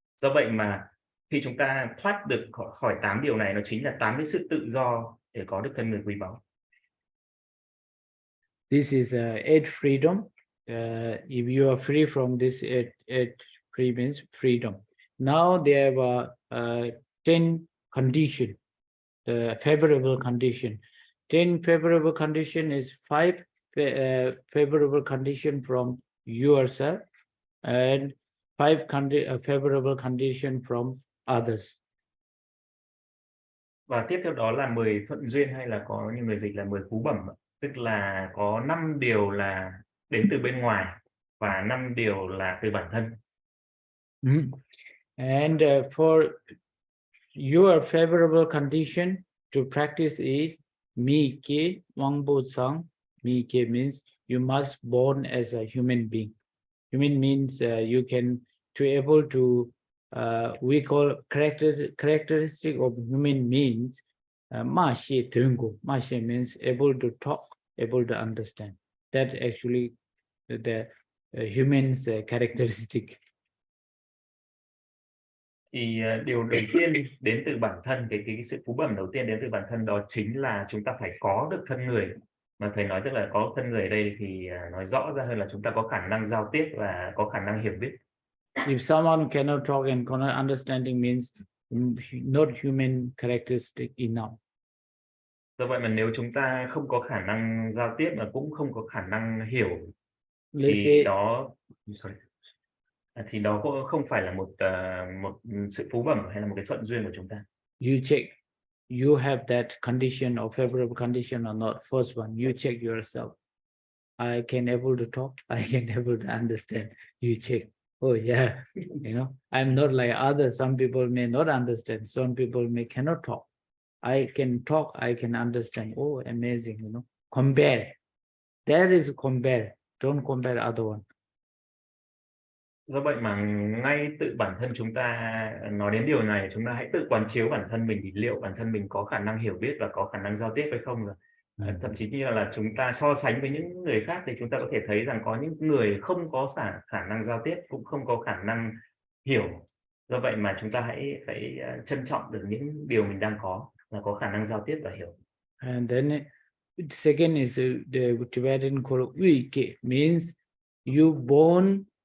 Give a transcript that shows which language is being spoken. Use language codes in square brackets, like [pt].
[vi] Do vậy mà khi chúng ta thoát được khỏi 8 điều này, nó chính là 8 cái sự tự do để có được thân người quý báu. [en] This is eight freedom. If you are free from this eight free means freedom. Now there are 10 condition, the favorable condition. 10 favorable condition is 5 favorable condition from yourself and 5 favorable condition from others. [vi] Và tiếp theo đó là 10 thuận duyên, hay là có những người dịch là 10 phú bẩm, tức là có 5 điều là đến từ bên ngoài và 5 điều là từ bản thân. [en] And for your favorable condition to practice is mi ke wangbo sang. Mi ke means you must born as a human being. Human means you can to able to we call characteristic of human means ma shi tungu. Ma shi means able to talk, able to understand. That actually the human's characteristic. [vi] Thì điều đầu tiên đến từ bản thân, cái sự phú bẩm đầu tiên đến từ bản thân, đó chính là chúng ta phải có được thân người. Mà thầy nói tức là có thân người ở đây thì nói rõ ra hơn là chúng ta có khả năng giao tiếp và có khả năng hiểu biết. [en] If someone cannot talk and cannot understanding means not human characteristic enough. [vi] Do vậy mà nếu chúng ta không có khả năng giao tiếp mà cũng không có khả năng hiểu, thì đó cũng không phải là một sự phú bẩm hay là một cái thuận duyên của chúng ta. [en] You check you have that condition or favorable condition or not. First one, you check yourself. I can able to talk, I can able to understand. You check. Oh yeah, I'm not like others. Some people may not understand. Some people may cannot talk. I can talk, I can understand. Oh, amazing, Compare. There is compare. Don't compare other one. [vi] Do vậy mà ngay tự bản thân chúng ta nói đến điều này, chúng ta hãy tự quán chiếu bản thân mình, thì liệu bản thân mình có khả năng hiểu biết và có khả năng giao tiếp hay không rồi. Thậm chí như là chúng ta so sánh với những người khác thì chúng ta có thể thấy rằng có những người không có khả năng giao tiếp, cũng không có khả năng hiểu. Do vậy mà chúng ta hãy phải trân trọng được những điều mình đang có, là có khả năng giao tiếp và hiểu. [en] And then second is the Tibetan called Uike, means you born.